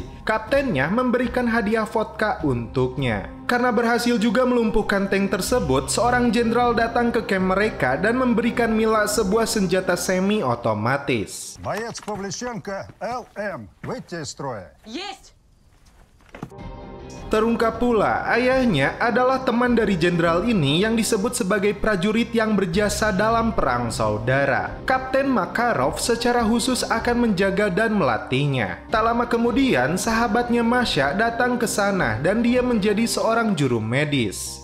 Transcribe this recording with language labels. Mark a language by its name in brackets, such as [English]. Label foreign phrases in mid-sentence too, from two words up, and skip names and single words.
[Indonesian] Kaptennya memberikan hadiah vodka untuknya. Karena berhasil juga melumpuhkan tank tersebut, seorang jenderal datang ke camp mereka dan memberikan Mila sebuah senjata semi-otomatis. [Russian] Боец Павлищенко, ЛМ, выйти из строя. Есть! [Indonesian] Terungkap pula, ayahnya adalah teman dari jenderal ini yang disebut sebagai prajurit yang berjasa dalam perang saudara. Kapten Makarov secara khusus akan menjaga dan melatihnya. Tak lama kemudian, sahabatnya Masha datang ke sana dan dia menjadi seorang juru medis.